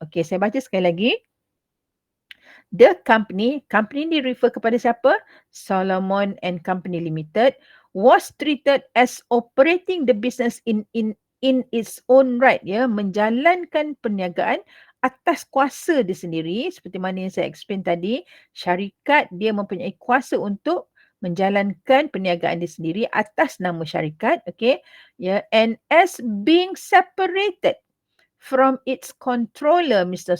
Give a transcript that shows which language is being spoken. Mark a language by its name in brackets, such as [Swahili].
[Malay] Okay, saya baca sekali lagi. The company ni refer kepada siapa? [English] Solomon and Company Limited was treated as operating the business in its own right, [Malay] menjalankan perniagaan atas kuasa dia sendiri. Seperti mana yang saya explain tadi, syarikat dia mempunyai kuasa untuk menjalankan perniagaan dia sendiri atas nama syarikat. [English] Okay, and as being separated from its controller, Mr.